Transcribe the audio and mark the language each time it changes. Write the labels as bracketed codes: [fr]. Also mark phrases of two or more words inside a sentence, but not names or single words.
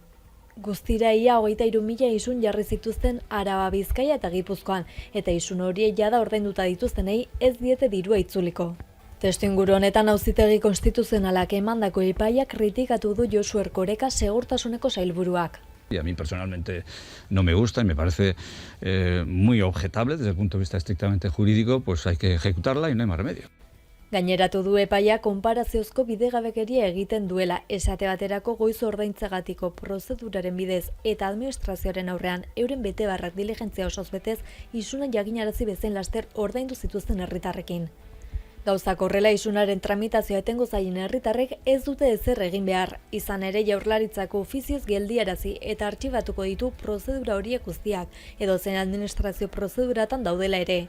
[eu] Guztira ia 23.000 isun jarri zituzten Araba, Bizkaia eta Gipuzkoan, eta isun horiek jada ordainduta dituztenei ez diete dirua itzuliko. Testuinguru honetan Auzitegi Konstituzionalak emandako epaiak kritikatu du Josu Erkoreka segurtasuneko sailburuak. [es] Y a mí personalmente no me gusta y me parece muy objetable desde el punto de vista estrictamente jurídico, pues hay que ejecutarla y no hay más remedio. [eu] Gaineratu du epaia konparaziozko bidegabekeria egiten duela, esate baterako goiz ordaintzagatiko prozeduraren bidez eta administrazioaren aurrean euren betebarrak diligentzia osoz betez isunan jakinarazi bezain laster ordaindu zituzten herritarrekin. Gauzak horrela isunaren tramitazioa etengo zaien herritarrek ez dute ezer egin behar, izan ere Jaurlaritzako ofizioz geldiarazi eta artxibatuko ditu prozedura horiek guztiak, edo zen administrazio prozeduratan daudela ere.